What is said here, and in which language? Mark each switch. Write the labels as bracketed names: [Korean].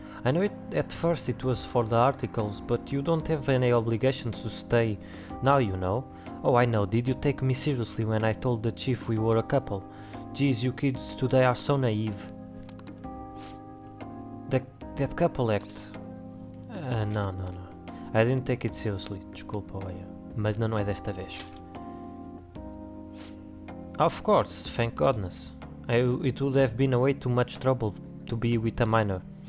[English] I know at first it was for the articles, but you don't have any obligations to stay now, you know. Oh, I know. Did you take me seriously when I told the chief we were a couple? Geez, you kids today are so naive. That couple act. No. I didn't take it seriously. [Portuguese] Desculpa, olha. Mas não é desta vez. [English] Of course, thank goodness. It would have been way too much trouble to be with a minor.